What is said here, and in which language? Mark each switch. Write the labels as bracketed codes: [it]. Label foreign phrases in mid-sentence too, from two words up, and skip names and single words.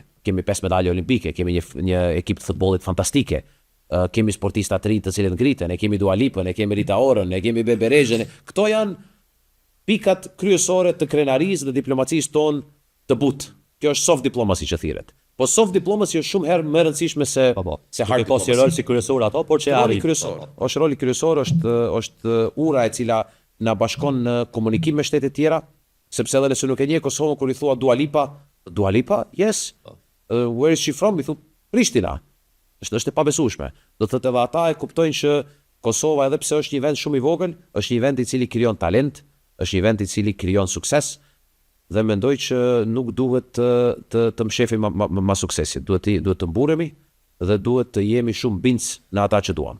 [sq] Kemi 5 medalje olimpike, kemi një ekip të futbollit fantastike, kemi sportista të rinj të cilët ngriten, ne kemi Dua Lipën, ne kemi Rita Orën, ne kemi Bebe Rezhen. Këto janë pikat kryesore të krenarisë dhe diplomacisë tonë të butë. Kjo është [en] soft diplomacy [sq] që thirret. Po [en] soft diplomacy [sq] është shumë herë më e rëndësishme se [en] hard diplomacy. [sq] Roli si kryesor ato, por që arrit. Është roli kryesor, është ura e cila na bashkon në komunikim me shtete tjera, sepse edhe nëse nuk e njeh Kosovën kur i thua Dua Lipa, [en] yes. Where is she from? [sq] I thu Prishtina. Është e pabesueshme. Do të thotë edhe ata e kuptojnë që Kosova, edhe pse është një vend shumë i vogël, është një vend i cili krijon talent, është një vend i cili krijon sukses. Dhe mendoj që nuk duhet të mshefim ma suksesit. Duhet të mburemi dhe duhet të jemi shumë bindës në ata që duam.